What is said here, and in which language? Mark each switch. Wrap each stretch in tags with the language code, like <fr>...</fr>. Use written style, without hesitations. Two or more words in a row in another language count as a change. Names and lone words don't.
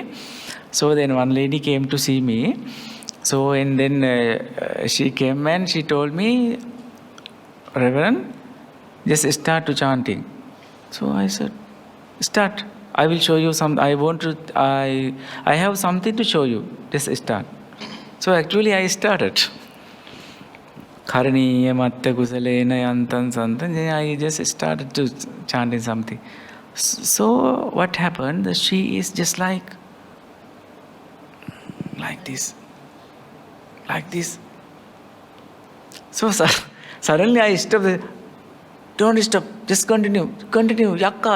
<en>So then one lady came to see me. So and then she came and she told me, Reverend, just start to chanting. So I said, start. I will show you some. I have something to show you. Just start. So actually I started.</en> <pi>Karaniya matta kusalena yantan santan.</pi> <en>I just started to chanting something. So what happened? She is just like this. Like this. So suddenly I stopped. Don't stop. Just continue. Yakka.</en>